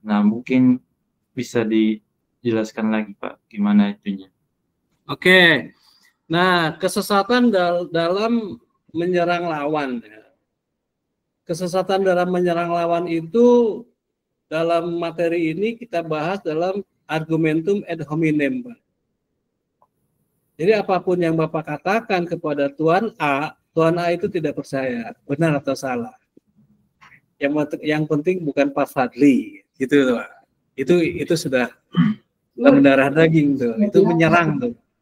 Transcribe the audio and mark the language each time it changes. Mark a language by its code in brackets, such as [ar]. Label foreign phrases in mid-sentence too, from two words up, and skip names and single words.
[id] Nah, mungkin bisa dijelaskan lagi, Pak, gimana itunya? Oke. Nah, kesesatan dalam menyerang lawan. Kesesatan dalam menyerang lawan itu dalam materi ini kita bahas dalam [la] argumentum ad hominem, [id] Pak. Jadi apapun yang Bapak katakan kepada Tuan A itu tidak percaya, benar atau salah. Yang penting bukan Pak Fadli, gitu, Pak. Itu sudah mendarah daging tuh, itu menyerang tuh.